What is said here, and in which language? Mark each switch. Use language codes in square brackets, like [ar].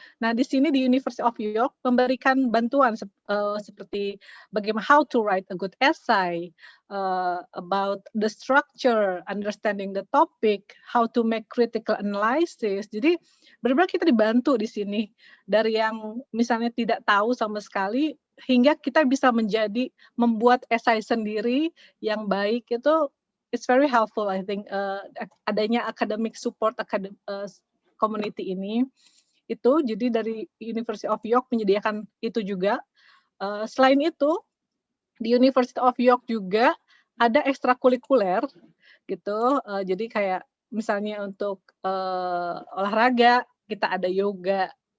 [id] Nah, di sini di University of York memberikan bantuan seperti bagaimana [en] how to write a good essay, about the structure, understanding the topic, how to make critical analysis. [id] Jadi benar-benar kita dibantu di sini dari yang misalnya tidak tahu sama sekali hingga kita bisa membuat essay sendiri yang baik. Itu [en] it's very helpful, I think, adanya academic support community ini. [id] Itu jadi dari University of York menyediakan itu juga. Selain itu di University of York juga ada ekstrakurikuler gitu. Jadi kayak misalnya untuk olahraga kita ada yoga,